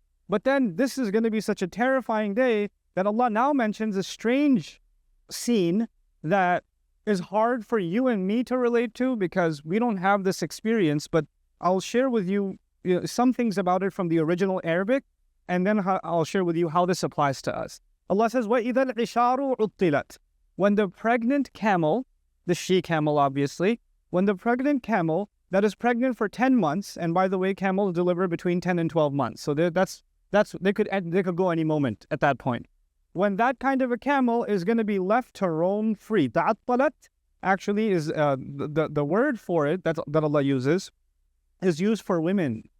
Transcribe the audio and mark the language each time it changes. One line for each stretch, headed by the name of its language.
English: But then this is going to be such a terrifying day that Allah now mentions a strange scene that is hard for you and me to relate to because we don't have this experience. But I'll share with you, some things about it from the original Arabic, and then I'll share with you how this applies to us. Allah says,
Arabic: وَإِذَا الْعِشَارُ عُطِّلَتْ.
English: When the pregnant camel, the she-camel obviously, when the pregnant camel that is pregnant for 10 months, and by the way, camels deliver between 10 and 12 months. So they could go any moment at that point. When that kind of a camel is going to be left to roam free, ta'attalat actually is the word for it that Allah uses is used for women.